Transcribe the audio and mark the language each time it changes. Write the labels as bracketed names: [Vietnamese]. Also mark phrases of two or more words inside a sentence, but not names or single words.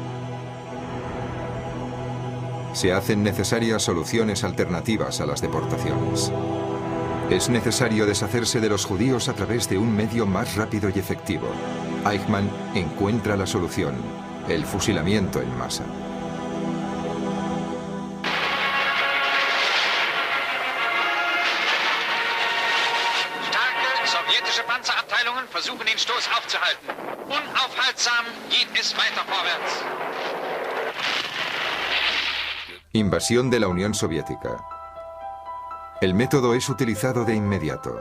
[Spanish] Se hacen necesarias soluciones alternativas a las deportaciones. Es necesario deshacerse de los judíos a través de un medio más rápido y efectivo. Eichmann encuentra la solución: el fusilamiento en masa. [German] Starke sowjetische Panzerabteilungen versuchen den Stoß aufzuhalten. Unaufhaltsam geht es weiter vorwärts. [Spanish] Invasión de la Unión Soviética. El método es utilizado de inmediato.